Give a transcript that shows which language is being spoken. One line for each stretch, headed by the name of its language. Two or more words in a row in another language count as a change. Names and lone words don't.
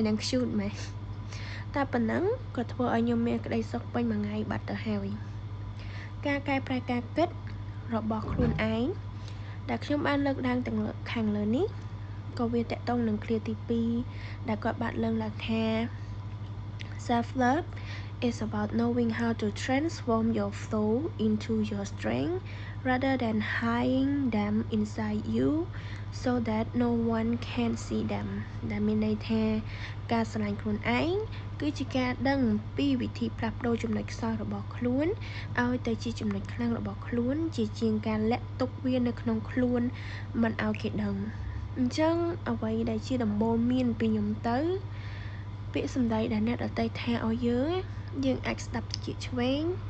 Khmer: នឹង cute មែនតែប៉ុណ្ណឹងក៏ធ្វើឲ្យខ្ញុំមានក្តីសុខពេញមួយថ្ងៃបាត់ទៅហើយការកែប្រែការគិតរបស់ខ្លួនឯងដែលខ្ញុំបានលើក ឡើងទាំងខាងលើនេះក៏វាតកតងនឹងឃ្លាទី2ដែលគាត់បានលើកឡើងថា
English: self love is about knowing how to transform your flaw into your strength rather than hiding them inside you so that no one can see
Khmer: them ដែលមានន័យថាការស្រឡាញ់ខ្លួនឯងគឺជាការដឹងពីវិធីផ្លាស់ប្ដូរចំណុចខ្សោយរបស់ខ្លួនឲ្យទៅជាចំណុចខ្លាំងរបស់ខ្លួនជាជាងការលាក់ទុកវានៅក្នុងខ្លួនមិនឲ្យគេដឹងអញ្ចឹងអ្វីដែលជាដំបូន្មានពីខ្ញុំទៅពាក្យសម្ដីដែលអ្នកដទៃថាឲ្យយើងអាចស្ដាប់ជាឆ្វេង